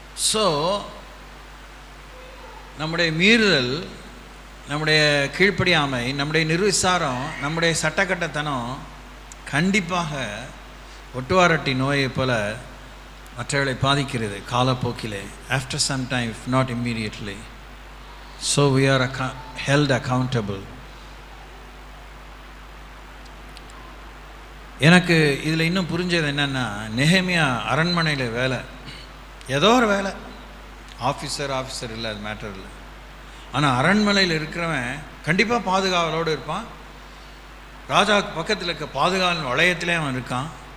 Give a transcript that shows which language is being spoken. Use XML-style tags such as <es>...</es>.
<ta>So நம்முடைய மீறுதல், நம்முடைய கீழ்ப்படியாமை, நம்முடைய நிர்விசாரம், நம்முடைய சட்டக்கட்டத்தனம் கண்டிப்பாக ஒட்டுவாரட்டி நோயை போல மற்றவர்களை பாதிக்கிறது காலப்போக்கிலே.</ta> <en>After some time, if not immediately. So we are held accountable.</en> <ta>எனக்கு இதில் இன்னும் புரிஞ்சது என்னென்னா, நெஹெமியா அரண்மனையில் வேலை, ஏதோ ஒரு வேலை, ஆஃபீஸர் இல்லை, அது மேட்டர் இல்லை. ஆனால் அரண்மனையில் இருக்கிறவன் கண்டிப்பாக பாதுகாவலோடு இருப்பான். ராஜாவுக்கு பக்கத்தில் இருக்க பாதுகாவல் வளையத்திலே அவன் இருக்கான்.</ta>